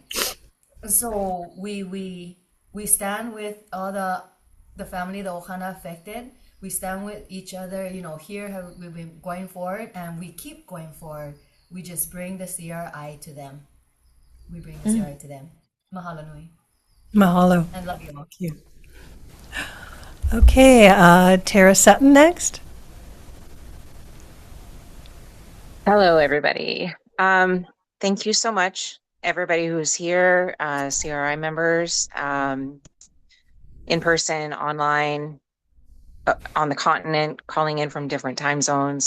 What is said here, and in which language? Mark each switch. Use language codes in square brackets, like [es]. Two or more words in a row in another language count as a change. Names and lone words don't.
[en] So we stand with all the family, the Ohana affected. We stand with each other, you know, here how we've been going forward, and we keep going forward. We just bring the CRI to them. We bring the CRI to them. [haw] Mahalo nui. Mahalo. [en] And love you all. Thank you. Okay, Tara Sutton next. Hello, everybody. Thank you so much, everybody who's here, CRI members, in person, online, on the continent, calling in from different time zones.